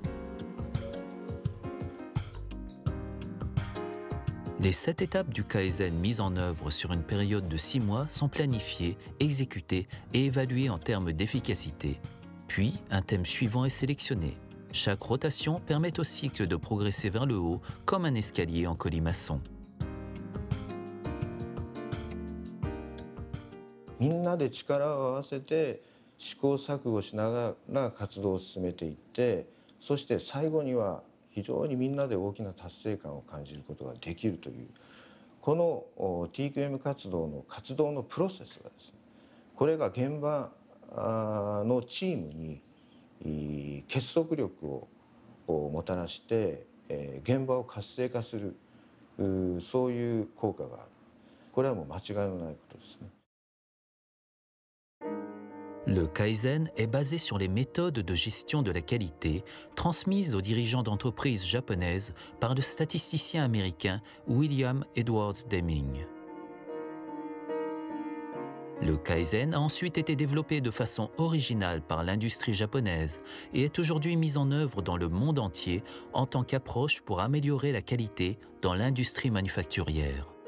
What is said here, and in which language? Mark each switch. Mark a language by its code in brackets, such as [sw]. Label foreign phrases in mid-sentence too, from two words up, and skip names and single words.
[fr] Les 7 étapes du Kaizen mises en œuvre sur une période de 6 mois sont planifiées, exécutées et évaluées en termes d'efficacité. Puis, un thème suivant est sélectionné. Chaque rotation permet au cycle de progresser vers le haut comme un escalier en colimaçon. [ja] みんなで力を合わせて試行錯誤しながら活動を進めていって、そして最後には非常にみんなで大きな達成感を感じることができるという、この TQM 活動のプロセスがですね、これが現場のチームに結束力をもたらして現場を活性化する、そういう効果がある。これはもう間違いのないことですね。 [fr] Le Kaizen est basé sur les méthodes de gestion de la qualité transmises aux dirigeants d'entreprises japonaises par le statisticien américain William Edwards Deming. Le Kaizen a ensuite été développé de façon originale par l'industrie japonaise et est aujourd'hui mis en œuvre dans le monde entier en tant qu'approche pour améliorer la qualité dans l'industrie manufacturière.